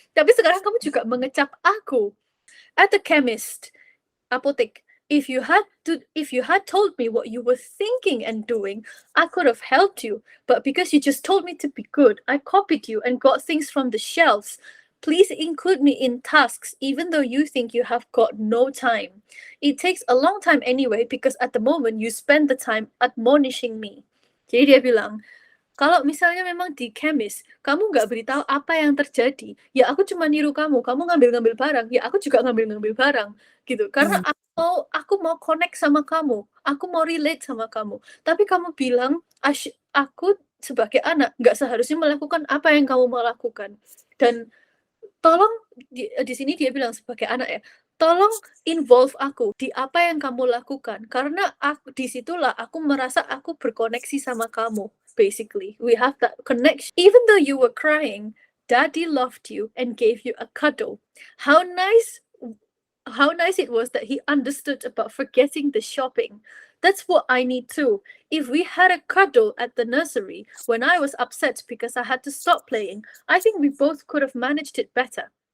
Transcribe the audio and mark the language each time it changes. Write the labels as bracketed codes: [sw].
[id] Tapi sekarang kamu juga mengecap aku. [en] At the chemist, apotek, if you had told me what you were thinking and doing, I could have helped you. But because you just told me to be good, I copied you and got things from the shelves. Please include me in tasks, even though you think you have got no time. It takes a long time anyway, because at the moment you spend the time admonishing me. [id] Jadi dia bilang, kalau misalnya memang di chemist, kamu nggak beritahu apa yang terjadi, ya aku cuma niru kamu ngambil-ngambil barang, ya aku juga ngambil-ngambil barang, gitu. Karena aku mau connect sama kamu, aku mau relate sama kamu. Tapi kamu bilang, aku sebagai anak nggak seharusnya melakukan apa yang kamu mau lakukan. Dan tolong di sini dia bilang sebagai anak ya, tolong involve aku di apa yang kamu lakukan karena disitulah aku merasa aku berkoneksi sama kamu. [en] Basically, we have that connection. Even though you were crying, Daddy loved you and gave you a cuddle. How nice it was that he understood about forgetting the shopping. That's what I need too. If we had a cuddle at the nursery when I was upset because I had to stop playing, I think we both could have managed it better.